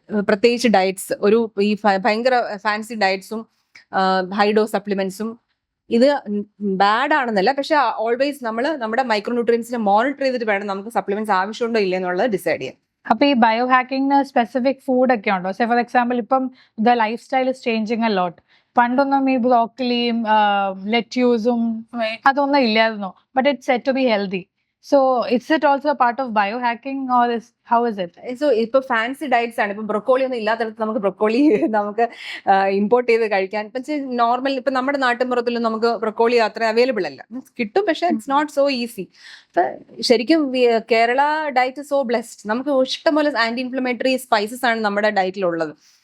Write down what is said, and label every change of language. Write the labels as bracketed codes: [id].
[ml] പ്രത്യേകിച്ച് ഡയറ്റ്സ്, ഈ ഭയങ്കര ഫാൻസി ഡയറ്റ്സും ഹൈ ഡോസ് സപ്ലിമെന്റ്സും ഇത് ബാഡ് ആണെന്നല്ല, പക്ഷെ ഓൾവേസ് നമ്മൾ നമ്മുടെ മൈക്രോന്യൂട്രിയൻസിനെ മോണിറ്റർ ചെയ്തിട്ട് വേണം നമുക്ക് സപ്ലിമെന്റ്സ് ആവശ്യമുണ്ടോ ഇല്ല എന്നുള്ളത് ഡിസൈഡ് ചെയ്യാൻ. അപ്പൊ ഈ ബയോ ഹാക്കിങ്ങിന് സ്പെസിഫിക് ഫുഡ് ഒക്കെ ഉണ്ടോ? [en] say for example [ml] ഇപ്പം [en] The life style is changing a lot. [ml] പണ്ടൊന്നും ഈ ബ്രോക്കലിയും ലെറ്റ്യൂസും അതൊന്നും ഇല്ലായിരുന്നു, [en] But it's set to be healthy. So is it also a part of biohacking, or how is it? [ml] So ഇപ്പൊ fancy diets ആണ്. ഇപ്പൊ broccoli ഒന്നും ഇല്ലാത്തടത്ത് നമുക്ക് ബ്രൊക്കോളി നമുക്ക് ഇമ്പോർട്ട് ചെയ്ത് കഴിക്കാൻ. പക്ഷേ നോർമൽ ഇപ്പൊ നമ്മുടെ നാട്ടിൻപുറത്തിലും നമുക്ക് ബ്രൊക്കോളി അത്ര അവൈലബിൾ അല്ല. കിട്ടും, പക്ഷെ [en] It's not so easy. [ml] ശരിക്കും കേരള ഡയറ്റ് സോ ബ്ലെസ്ഡ്. നമുക്ക് ഇഷ്ടംപോലെ ആന്റി ഇൻഫ്ലമേറ്ററി സ്പൈസസ് ആണ് നമ്മുടെ ഡയറ്റിലുള്ളത്.